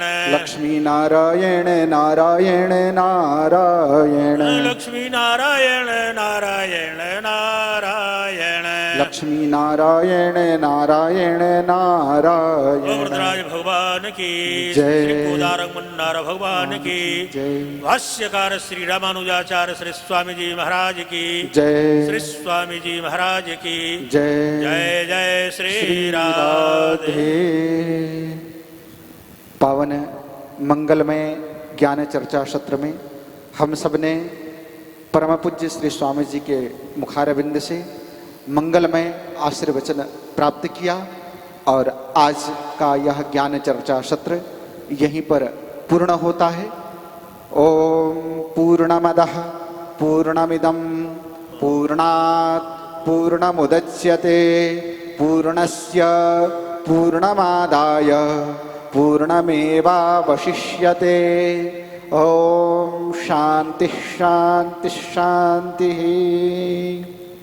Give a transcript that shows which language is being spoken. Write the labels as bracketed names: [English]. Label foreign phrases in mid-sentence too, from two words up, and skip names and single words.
[Hindi] लक्ष्मी नारायण नारायण नारायण, लक्ष्मी नारायण नारायण नारायण, लक्ष्मी नारायण नारायण नारायण। वरदराज भगवान की जय। श्री कोदारंग मुन्नार भगवान की जय। भाष्यकार श्री रामानुजाचार्य श्री स्वामी जी महाराज की जय। श्री स्वामी जी महाराज की जय। जय जय श्री श्री राधे। राधे। पावन मंगलमय ज्ञान चर्चा सत्र में हम सब ने परम पूज्य श्री स्वामी जी के मुखारविंद से मंगलमय आशीर्वचन प्राप्त किया, और आज का यह ज्ञान चर्चा सत्र यहीं पर पूर्ण होता है। [Sanskrit] ओम पूर्णमदः पूर्णमिदं पूर्णात् पूर्णमुदच्यते पूर्णस्य पूर्णमादाय पूर्णमेवावशिष्यते। ओम शांति शांति शांति।